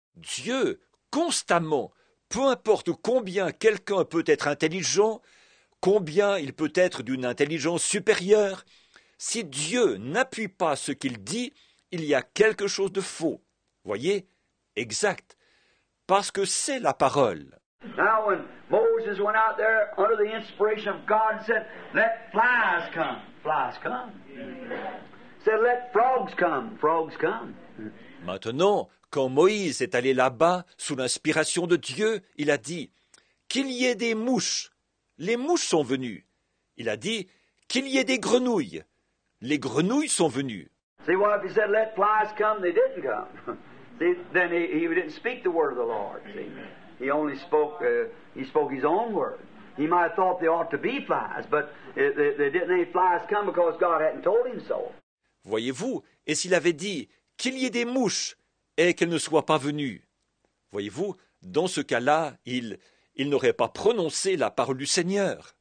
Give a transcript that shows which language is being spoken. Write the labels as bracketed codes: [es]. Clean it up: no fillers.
[fr] Dieu, constamment, peu importe combien quelqu'un peut être intelligent, combien il peut être d'une intelligence supérieure, si Dieu n'appuie pas ce qu'il dit, il y a quelque chose de faux. Voyez? Exact. Parce que c'est la parole. [en] Now when Moses went out there under the inspiration of God and said, let flies come. Flies come. Said, let frogs come. Frogs come. [fr] Maintenant, quand Moïse est allé là-bas, sous l'inspiration de Dieu, il a dit qu'il y ait des mouches. Les mouches sont venues. Il a dit qu'il y ait des grenouilles. Les grenouilles sont venues. [en] See, well, if he said, let flies come, they didn't come. See, then he didn't speak the word of the Lord. See, he only spoke his own word. He might have thought there ought to be flies, but there didn't any flies come because God hadn't told him so. [fr] Voyez-vous, et s'il avait dit qu'il y ait des mouches et qu'elles ne soient pas venues, voyez-vous, dans ce cas-là, il n'aurait pas prononcé la parole du Seigneur.